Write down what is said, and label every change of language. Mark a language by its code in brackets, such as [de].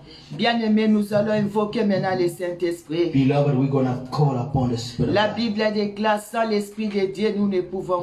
[fr] Bien-aimés, nous allons invoquer maintenant le Saint-Esprit. [en] Beloved, we're going to call upon the Spirit of [fr] La [en] God. [fr] Bible déclare, sans l'Esprit de Dieu, nous ne pouvons